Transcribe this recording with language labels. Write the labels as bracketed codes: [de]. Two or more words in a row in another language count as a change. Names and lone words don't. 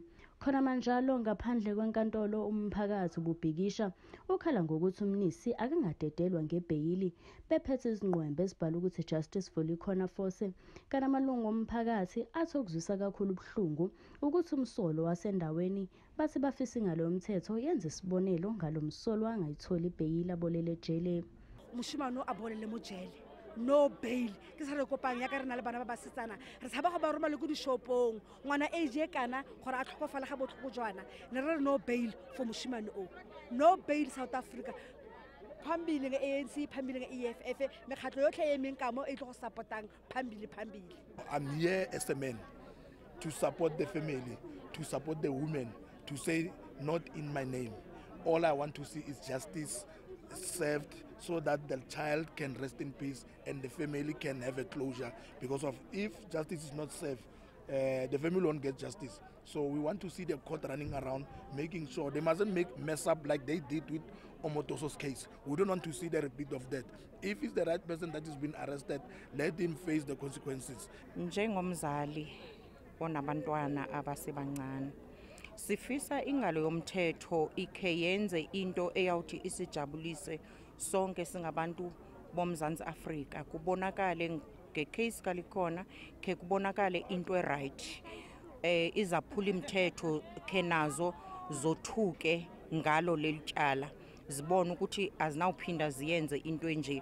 [zu] Khona manjalo ngaphandle kwenkantolo umphakathi ububhikisha ukhala ngokuthi uMnisi akangadedelwa ngebheyili bephethe izinqwembe ezibhala ukuthi [en] Justice for Likhona Force. [zu] Kanti amalungu omphakathi athi okuzwisa kakhulu ubuhlungu ukuthi umsolo wasendaweni bathi bafisa ingalo yomthetho yenze isibonelo ngalo msolo angayitholi ibheyili abolele ejele. [tn] Moshimane a bolele mo jele [en] no bail [tn] ke sa re kopang ya ka re na le bana ba basetsana re tshaba go ba roma le go dishopong ngwana age e kana gore a tlhokofala ga botlhoko jwana ne re [en] no bail for [tn] Moshimane o [en] no bail [tn] South Africa [zu] phambili nge-ANC phambili nge-EFF [tn] mekhatlo yotlhe e meng ka mo e tlo go supportang phambili. [en] I'm here as a man to support the family, to support the women, to say not in my name. All I want to see is justice served so that the child can rest in peace and the family can have a closure, because of if justice is not served, the family won't get justice. So we want to see the court running around, making sure they mustn't mess up like they did with Omotoso's case. We don't want to see the repeat of that. If it's the right person that is being arrested, let him face the consequences. [xh] Njengomzali onabantwana abasebancane sifisa ingalo yomthetho ikhe yenze into eyawuthi isijabulise sonke singabantu boMzantsi Afrika, kubonakale ngecase kaLikhona ke kubonakale into eright, izaphula imithetho ke nazo zothuke ngalo lelityala zibona ukuthi azinawuphinda ziyenze into enje.